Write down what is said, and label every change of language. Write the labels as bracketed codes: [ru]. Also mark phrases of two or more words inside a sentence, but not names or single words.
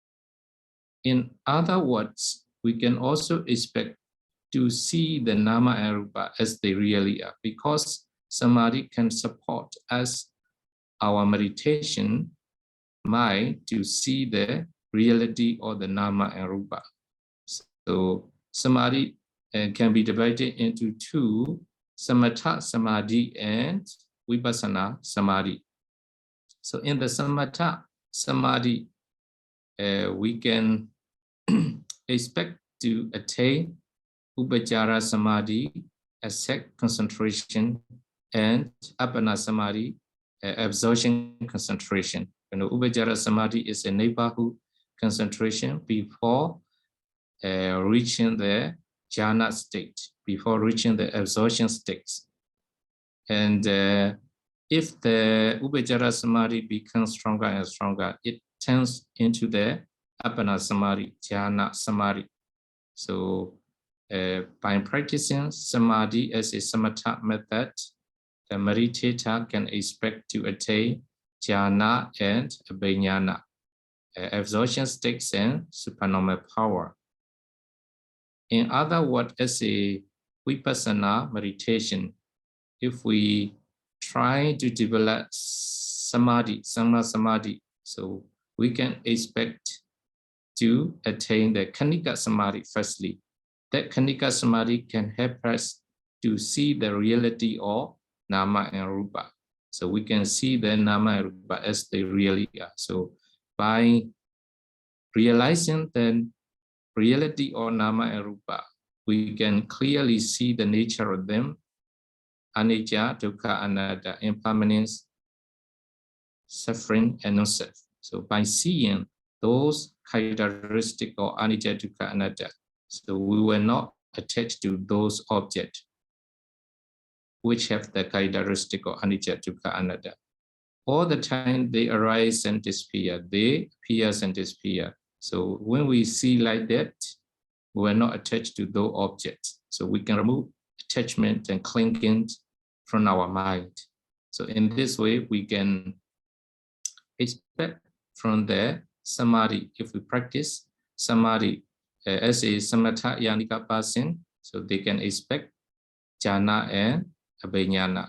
[en] In other words, we can also expect to see the nama and rupa as they really are, because samadhi can support us, our meditation mind, to see the reality of the nama and rupa. So samadhi can be divided into two: [pi] samatha samadhi and vipassana samadhi. [en] So in the [pi] samatha samadhi, [en] we can expect to attain [pi] upajjhara samadhi, [en] exact concentration, and [pi] appana samadhi, [en] absorption concentration. [pi] Upajjhara samadhi [en] is a neighborhood concentration before reaching the jhana state, before reaching the absorption states. And if the [pi] upajjhara samadhi [en] becomes stronger and stronger, it turns into the [pi] appana samadhi, jhana samadhi. [en] So by practicing samadhi as a samatha method, the meditator can expect to attain jhana and abhiññana, absorption states and supernormal power. In other words, as a vipassana meditation, if we try to develop [pi] samadhi, samma samadhi, [en] so we can expect to attain the [pi] khanika samadhi [en] firstly. That [pi] khanika samadhi [en] can help us to see the reality of nama and rupa. So we can see the nama and rupa as they really are. So by realizing the reality of nama and rupa, we can clearly see the nature of them: [pi] anicca, dukkha, anatta, [en] impermanence, suffering, and non-self. So by seeing those characteristics of [pi] anicca, dukkha, anatta, [en] so we will not attach to those objects which have the characteristic of [pi] anicca, dukkha, anatta. [en] All the time they arise and disappear, they appear and disappear. So when we see like that, we are not attached to those objects. So we can remove attachment and clinging from our mind. So in this way, we can expect from the samadhi, if we practice samadhi as a [pi] samatha yanika [en] person, so they can expect jhana and abhiññana.